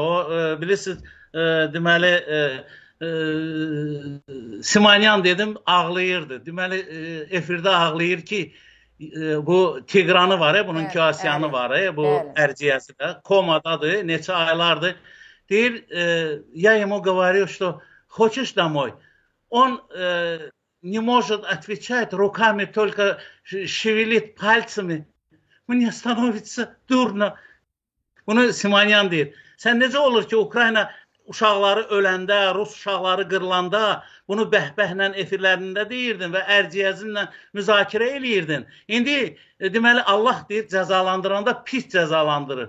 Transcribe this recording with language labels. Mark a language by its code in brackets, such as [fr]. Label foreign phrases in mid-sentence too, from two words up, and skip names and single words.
[az] O bilirsiniz, deməli Simanyan dedim, ağlayırdı. Deməli, efirdə ağlayır ki, bu Tigranı var, bunun Kasyanı var, bu ərciyəsi də, komadadır, neçə aylardır. Deyir, [ru] я ему говорю, что хочешь домой? Он не может отвечать, руками только шевелит пальцами. Мне становится дурно. [az] Bunu Simanyan deyir. Sən necə olur ki, Ukrayna uşaqları öləndə, Rus uşaqları qırılanda bunu bəhbəhlə efirlərində deyirdin və ərciyəzinlə müzakirə eləyirdin. İndi deməli Allah deyir, cəzalandıranda pis cəzalandırır.